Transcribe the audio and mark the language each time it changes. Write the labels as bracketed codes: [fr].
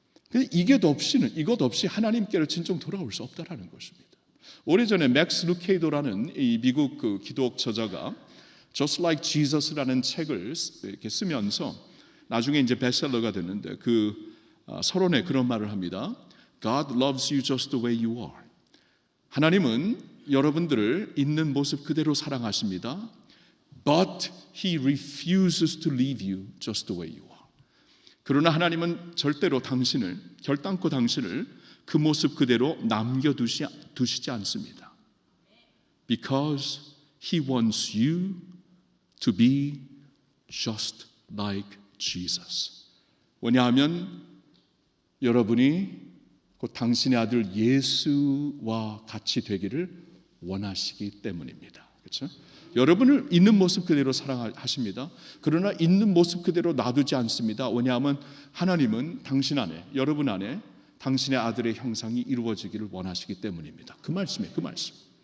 [ko] 근데 이것 없이 하나님께로 진정 돌아올 수 없다라는 것입니다. 오래전에 맥스 루케이도라는 이 미국 그 기독 저자가 Just Like Jesus라는 책을 이렇게 쓰면서 나중에 이제 베스트셀러가 됐는데 그 서론에 그런 말을 합니다. [en] God loves you just the way you are. [ko] 하나님은 여러분들을 있는 모습 그대로 사랑하십니다. [en] But He refuses to leave you just the way you are. [ko] 그러나 하나님은 절대로 결단코 당신을 그 모습 그대로 남겨두시지 않습니다. [en] Because He wants you to be just like Jesus. [ko] 왜냐하면 여러분이 곧 당신의 아들 예수와 같이 되기를 원하시기 때문입니다. 그렇죠? 여러분을 있는 모습 그대로 사랑하십니다. 그러나 있는 모습 그대로 놔두지 않습니다. 왜냐하면 하나님은 당신 안에, 여러분 안에 당신의 아들의 형상이 이루어지기를 원하시기 때문입니다. 그 말씀이에요. 그 말씀.